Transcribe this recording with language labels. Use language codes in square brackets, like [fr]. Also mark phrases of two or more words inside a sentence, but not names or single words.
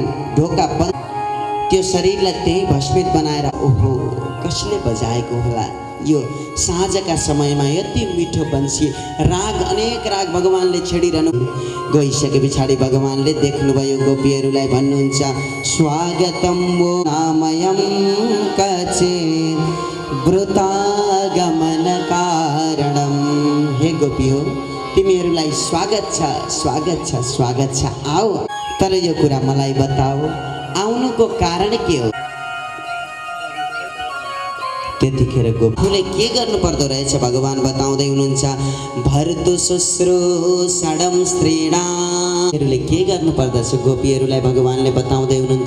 [ne] ढोका बन्द, त्यो शरीरलाई त्यही भस्मित बनाएर, ओहो कसले बजाएको होला। यो साँझका समयमा यति मिठो बंशी, राग, अनेक राग भगवानले छेडिरहनु। गइसके पछाडि भगवानले देख्नुभयो गोपीहरूलाई भन्नुहुन्छ, [sa] स्वागतम वो नामयम कचे वृतागमन कारणम। [ne] हे गोपी हो, तिमीहरूलाई स्वागत छ, स्वागत छ, स्वागत छ, आओ। तर यो कुरा मलाई बताओ, आउनुको कारण के हो? त्यतिखेर गोपीले के गर्नु पर्दो रहेछ भगवान बताउँदै हुनुहुन्छ। [sa] भर्तु शुश्रूषणं [ne] स्त्रीणामहरूले के गर्नु पर्दछ गोपीहरूलाई भगवानले बताउँदै हुनुहुन्छ।